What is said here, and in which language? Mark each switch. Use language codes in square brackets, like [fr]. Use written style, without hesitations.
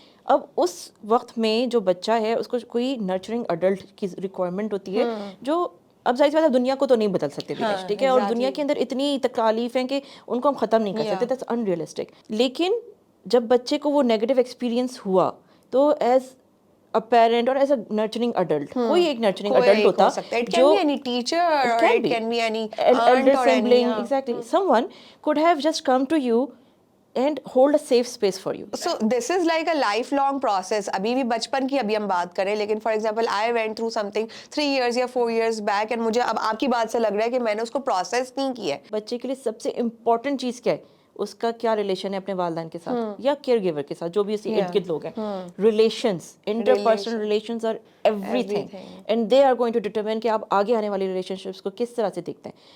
[ur] اب اس وقت میں جو بچہ ہے اس کو کوئی نرچرنگ اڈلٹ کی ریکوائرمنٹ ہوتی ہے جو اب ظاہر سی بات ہے دنیا کو تو نہیں بدل سکتے, ٹھیک ہے, اور دنیا کے اندر اتنی تکالیف ہیں کہ ان کو ہم ختم نہیں کر سکتے, [en] That's unrealistic. [ur] لیکن جب بچے کو وہ نیگیٹو ایکسپیرینس ہوا تو [en] as a parent or as a nurturing adult, [ur] کوئی ایک nurturing adult ہوتا [en] it can be any teacher or it can be any aunt or any, exactly, someone could have just come to you and hold a safe space for you. So this is like a lifelong process. [ur] ابھی بھی بچپن کی ابھی ہم بات کریں, لیکن [en] for example I went through something 3 years [ur] یا [en] 4 years back and [ur] مجھے اب آپ کی بات سے لگ رہا ہے کہ میں نے اس کو پروسیس نہیں کیا ہے. بچے کے لیے سب سے امپورٹنٹ چیز کیا ہے, اس کا کیا ریلیشن ہے اپنے والدین کے ساتھ یا کیئر گیور کے ساتھ, جو بھی اس کے ارد گرد لوگ ہیں. [en] relations, interpersonal relations are everything, and they are going to determine [ur] کہ آپ آگے آنے والی ریلیشن شپس کو کس طرح سے دیکھتے ہیں.